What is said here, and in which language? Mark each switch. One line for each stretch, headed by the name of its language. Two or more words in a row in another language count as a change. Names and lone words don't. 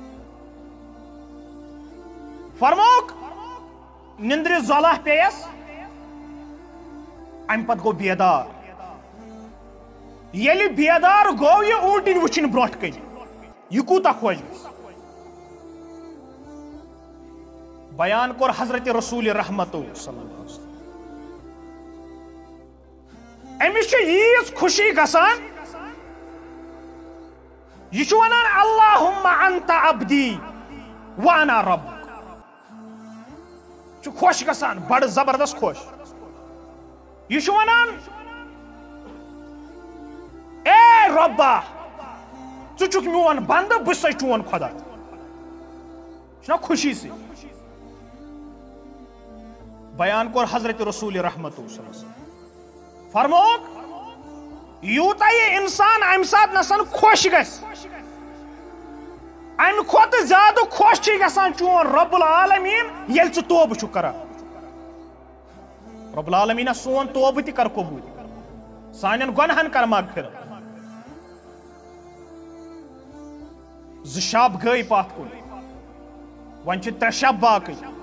Kashmiri: فرموک نندرِ زۄلہ پیٚیس امہِ پتہٕ گوٚو بیدار ییٚلہِ بیدار گوٚو یہِ اوٗنٹِنۍ وٕچھِنۍ برونٛٹھ کَنہِ یہِ کوٗتاہ خۄش گژھِ بیان کور حضرت رسول رحمت
Arabic: صلی اللہ علیہ وسلم
Kashmiri: امس چھ ییز خوشی گسان یہ چھ ونان
Arabic: اللہم انت عبدی وانا ربک
Kashmiri: چھ خوش گسان بڑ زبردست خوش یہ چھ ونان اے ربا ژٕ چھُکھ میون بندٕ بہٕ چھُسے چون خدا چھنا خوشی سے بیان کور حضرت رسول رحمت
Arabic: صلی اللہ علیہ وسلم
Kashmiri: فرموک یوتا یہ انسان ام سات نسان خوش گژھِ ام کھوت زیادہ خوش چھ گژھان چون رب العالمین ییٚلہِ ژٕ توبہٕ چھُکھ کران رب العالمین سون توبہٕ تہِ کر قبول سانٮ۪ن گۄنہن کر مغفرت زٕ شب گٔے پتھ کُن وۄنۍ چھِ 3 شب باقٕے